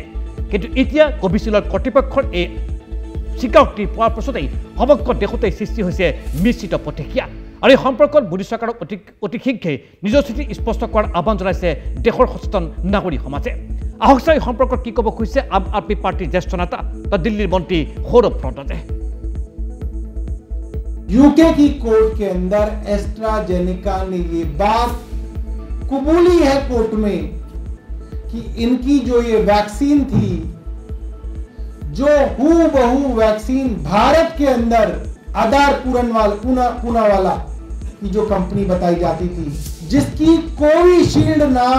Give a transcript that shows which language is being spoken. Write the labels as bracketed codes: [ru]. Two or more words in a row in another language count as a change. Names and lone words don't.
[as] কিন্তু এতিয়া কোভিশিল্ডৰ কৰ্তৃপক্ষৰ এই স্বীকাৰোক্তি পোৱাৰ পাছতেই সমগ্ৰ দেশতেই সৃষ্টি হৈছে মিশ্ৰিত প্ৰতিক্ৰিয়া। আৰু এই সম্পৰ্কত মোদী চৰকাৰক অতি শীঘ্ৰেই নিজৰ স্থিতি স্পষ্ট কৰাৰ আহ্বান জনাইছে দেশৰ সচেতন নাগৰিক সমাজে। আহক এই সম্পৰ্কত কি ক'ব খুজিছে আম আদমী পাৰ্টীৰ জ্যেষ্ঠ নেতা দিল্লীৰ মন্ত্ৰী সৌৰভ ফ্ৰণ্টছে। [hi] यूके की कोर्ट के अंदर एस्ट्राजेनेका ने ये बात कबूली है कोर्ट में कि इनकी जो ये वैक्सीन थी, जो हूबहू वैक्सीन भारत के अंदर आधार पूना वाला की जो कंपनी बताई जाती थी, जिसकी कोविशील्ड नाम